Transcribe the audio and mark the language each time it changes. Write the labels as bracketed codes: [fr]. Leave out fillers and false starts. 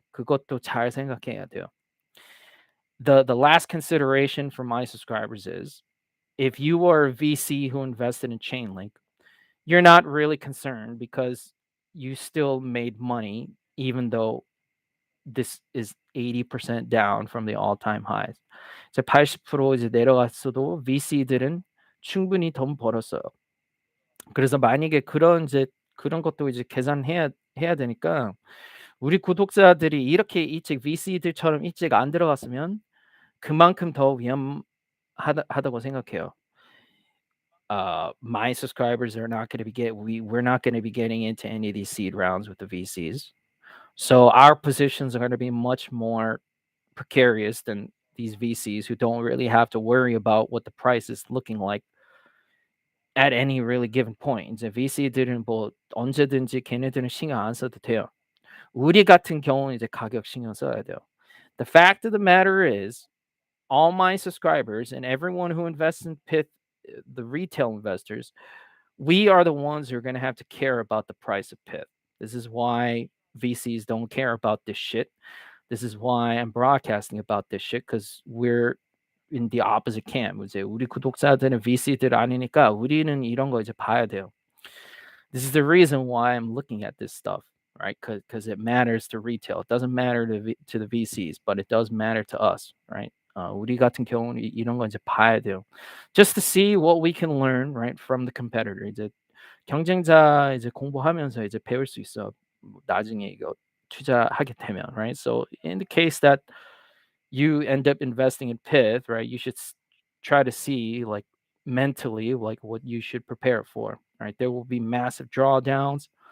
[ko] 그것도 잘 생각해야 돼요. [en] The last consideration for my subscribers is, if you are a VC who invested in Chainlink, you're not really concerned because you still made money even though this is 80% down from the all-time highs. [ko] 이제 80% 이제 내려갔어도 VC들은 충분히 돈 벌었어요. 그래서 만약에 그런 것도 이제 계산해야 되니까, 우리 구독자들이 이렇게 일찍 VC들처럼 일찍 안 들어갔으면 그만큼 더 위험하다고 생각해요. [en] My subscribers are not going to we're not going to be getting into any of these seed rounds with the VCs. So our positions are going to be much more precarious than these VCs who don't really have to worry about what the price is looking like at any really given point. [ko] 이제 VC들은 뭐 언제든지 걔네들은 신경 안 써도 돼요. 우리 같은 경우는 이제 가격 신경 써야 돼요. [en] The fact of the matter is, all my subscribers and everyone who invests in Pyth, the retail investors, we are the ones who are going to have to care about the price of Pyth. This is why VCs don't care about this shit. This is why I'm broadcasting about this shit, because we're in the opposite camp. [ko] 이제 우리 구독자들은 VC들 아니니까 우리는 이런 거 이제 봐야 돼요. [en] This is the reason why I'm looking at this stuff, right? Because it matters to retail. It doesn't matter to the VCs, but it does matter to us, right? [ko] 우리 같은 경우는 이런 거 이제 봐야 돼요. [en] Just to see what we can learn, right, from the competitor. [ko] 이제 경쟁자 이제 공부하면서 이제 배울 수 있어. 나중에 이거 투자하게 되면, right? [en] So in the case that you end up investing in Pyth, right, you should try to see like mentally like what you should prepare for, right? There will be massive drawdowns.